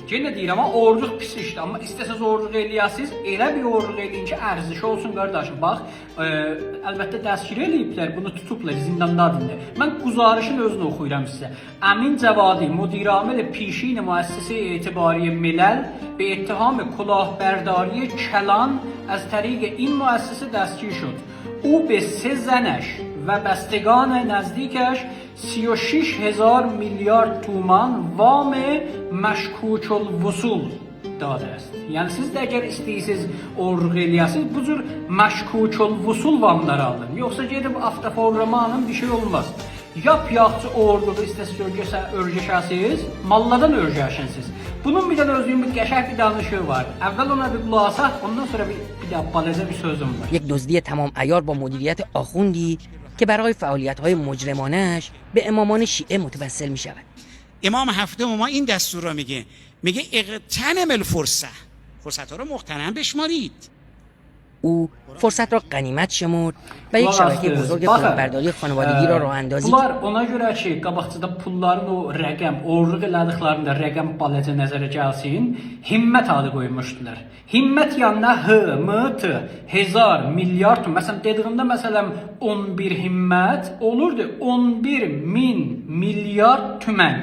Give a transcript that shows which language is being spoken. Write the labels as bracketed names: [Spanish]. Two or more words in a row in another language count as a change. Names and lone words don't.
[Azerbaijani] Yenə deyirəm, amma oğurluq pis işdir. Amma istəsəz oğurluq eləyəsiniz, elə bir oğurluq eləyin ki, ərziş olsun qardaşım. Bax, əlbəttə dəstgir eləyiblər, bunu tutublar, zindandadır. Mən quzarışın özünü oxuyuram sizə. [Persian] Əmin Cavadi, مدیرعامل پیشین مؤسسه اعتباری ملل به اتهام کلاهبرداری کلان از طریق این مؤسسه دستگیر شد. او به 3 زنش و بستگان نزدیکش 36,000 میلیارد تومان وام مشکوک الوصول داده است. [Azerbaijani] Yəni siz də əgər istəyirsiniz oğurluq eləyəsiniz, bu cür [Persian] مشکوک الوصول [Azerbaijani] vamları alın. Yoxsa gedib avtoforlama alın, bir şey olmaz. Yap yaxçı oğurluğu istəsiz örgəşəsiniz, malladan örgəşəsiniz. Bunun bir dənə özünün bir qəşəng bir danışığı var. Əvvəl ona bir qulaq asaq, ondan sonra bir də balaca bir sözüm var. [Persian] یک دزدی تمام عیار با مدیریت آخوندی که برای فعالیت‌های مجرمانش به امامان شیعه متوسل می‌شود. امام هفته ما این دستور رو میگه اغتنم فرصت ها رو مغتنم بشمارید. او فرصت را غنیمت شمرد و یک شبکه بزرگ کلاهبرداری خانوادگی را راه اندازی [Azerbaijani] Bunlar ona görə ki, qabaqcıda pulların o rəqəm, oğurluq elədıqlarında rəqəm balaca nəzərə gəlsin, himmət adı qoymuşdular. Himmət yanına H, M, T, hezar, milyard, məsələn dediyimdə məsələn 11 himmət olurdu 11.000 milyard tümən.